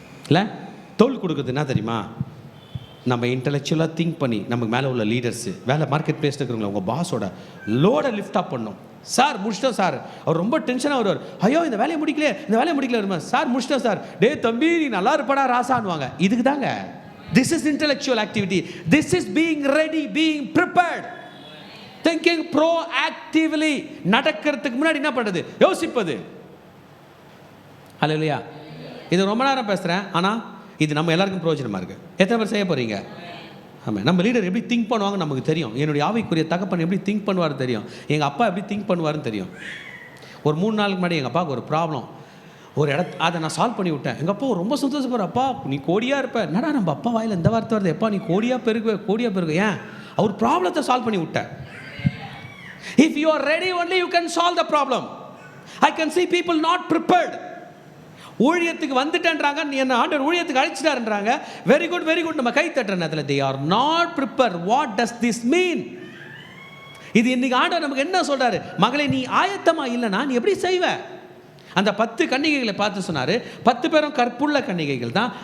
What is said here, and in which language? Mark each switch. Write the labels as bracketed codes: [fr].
[ta] இல்லை, தோல் கொடுக்குறது என்ன தெரியுமா? நம்ம இன்டெலெக்சுவலாக திங்க் பண்ணி நமக்கு மேலே உள்ள லீடர்ஸு, வேலை மார்க்கெட் பிளேஸில் இருக்கிறவங்க, உங்கள் பாஸோட லோடை லிஃப்ட் அப் பண்ணணும். சார் முடிச்சிட்டோம் சார். அவர் ரொம்ப டென்ஷனாக வருவார். ஐயோ இந்த வேலையை முடிக்கல வருமா? சார் முடிச்சிட்டோம் சார். டே தம்பி நீ நல்லா இருப்படா ராசான்னுவாங்க. இதுக்கு தாங்க. [en] This is intellectual activity. This is being ready, being prepared. Thinking proactively. [ta] நடக்கிறதுக்கு முன்னாடி என்ன பண்ணுறது? யோசிப்பது. ஹல்லேலூயா. இது ரொம்ப நேரம் பேசுகிறேன், ஆனால் இது நம்ம எல்லாருக்கும் பிரயோஜனமாக இருக்குது. எத்தனை பேர் செய்ய போகிறீங்க? ஆமாம், நம்ம லீடர் எப்படி திங்க் பண்ணுவாங்க நமக்கு தெரியும். என்னுடைய ஆவிக்குரிய தகப்பன் எப்படி திங்க் பண்ணுவார் தெரியும். எங்கள் அப்பா எப்படி திங்க் பண்ணுவார்னு தெரியும். ஒரு 3 நாளுக்கு முன்னாடி எங்கள் அப்பாவுக்கு ஒரு ப்ராப்ளம், ஒரு அதை நான் சால்வ் பண்ணி விட்டேன். எங்கள் அப்பா ரொம்ப சந்தோஷப்படுற, அப்பா நீ கோடியாக இருப்ப. என்னடா நம்ம அப்பா வாயில் இந்த வார்த்தை வருது, எப்பா நீ கோடியாக பெருகு. ஏன்? அவர் ப்ராப்ளத்தை சால்வ் பண்ணி விட்டேன். [en] If you are ready only, you can solve the problem. I can see people not prepared. [ta] ஊழியத்துக்கு வந்துட்டேன்றாங்க, நீ என்ன ஆண்டவர் ஊழியத்துக்கு அழைச்சிட்டாருன்றாங்க. வெரி குட் வெரி குட், நம்ம கை தட்டுற நேரத்தில் [en] they are not prepared. What does this mean? [ta] இது இன்னைக்கு ஆண்டவர் நமக்கு என்ன சொல்றாரு? மகளே, நீ ஆயத்தமா இல்லைனா நீ எப்படி செய்வ? அந்த 10 கன்னிகைகளை பார்த்து சொன்னாரு, 10 பேரும் கற்புள்ள கன்னிகைகள் தான்.